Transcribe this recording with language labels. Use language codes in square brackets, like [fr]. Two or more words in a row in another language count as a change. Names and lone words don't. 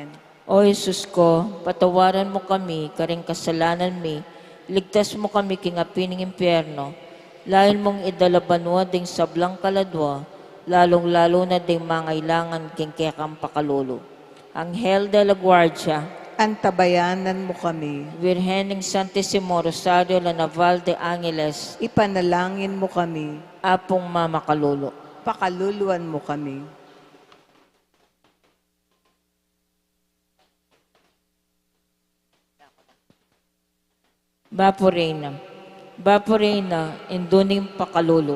[pam] O Jesus ko, patawaran mo kami, karing kasalanan mi, ligtas mo kami king apining impyerno, lahil mong idalabanwa ding sablang kaladwa, lalong-lalo na ding mangailangan king kekang pakalulo. Anghel de la Guardia, Antabayanan mo kami. Virgening Santissimo Rosario la Naval de Angeles, Ipanalangin mo kami. apong mamakalulo. Pakaluluan mo kami. Vaporena, induning pakalulo.